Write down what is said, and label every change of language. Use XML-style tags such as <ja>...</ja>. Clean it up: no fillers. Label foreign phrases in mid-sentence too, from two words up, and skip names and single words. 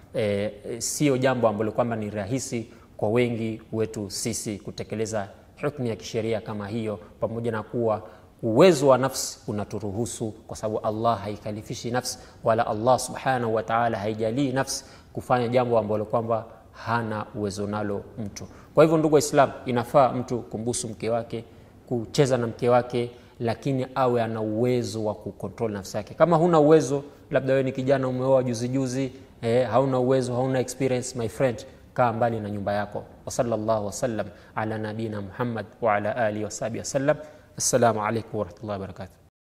<sw>sio jambo ambalo kwamba ni rahisi kwa wengi wetu sisi kutekeleza hukumu ya kisheria kama hiyo, pamoja na kuwa uwezo wa nafsi unaturuhusu, kwa sababu Allah haikalifishi nafsi, wala Allah</sw> <ar>سبحانه وتعالى</ar> <sw>haijalii nafsi kufanya jambo ambalo kwamba hana uwezo nalo mtu. Kwa hivyo ndugu Islam, inafaa mtu kumbusu mke wake, kucheza na mke wake, lakini awe ana uwezo wa kukontrol nafsi yake. Kama huna uwezo, labda wewe ni kijana umeoa juzi, hauna uwezo, hauna</sw> <en>experience, my friend,</en> <sw>kaa mbali na nyumba yako.</sw> <ar>وصلى الله وسلم على نبينا محمد وعلى آله وصحبه وسلم. السلام عليكم ورحمة الله وبركاته.</ar>